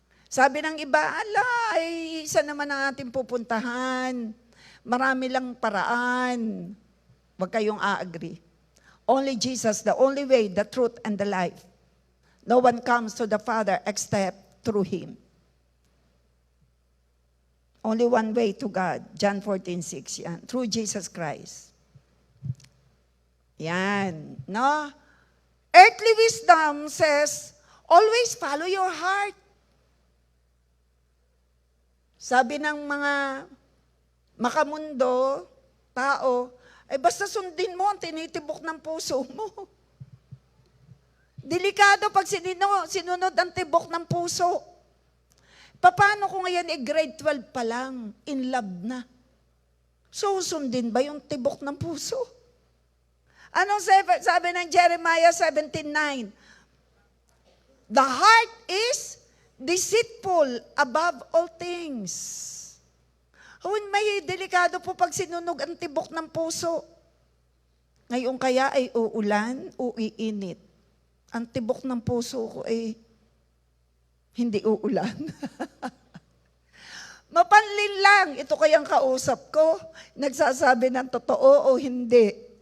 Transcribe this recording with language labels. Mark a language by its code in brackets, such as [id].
[tl] Sabi ng iba, isa naman ang ating pupuntahan. Marami lang paraan. Huwag kayong a-agree. [en] Only Jesus, the only way, the truth, and the life. No one comes to the Father except through Him. Only one way to God. John 14:6 yan. Through Jesus Christ. Yan. No? Earthly wisdom says, always follow your heart. [tl] Sabi ng mga makamundo, tao, basta sundin mo ang tinitibok ng puso mo. Delikado pag sinunod ang tibok ng puso. Paano kung ngayon grade 12 pa lang, in love na? Susundin ba yung tibok ng puso? Anong sabi ng Jeremiah 17:9? [en] The heart is deceitful above all things. [tl] May delikado po pag sinunog ang tibok ng puso. Ngayon kaya ay uulan, uiinit. Ang tibok ng puso ko ay hindi uulan. Mapanlin lang, ito kayang kausap ko, nagsasabi ng totoo o hindi.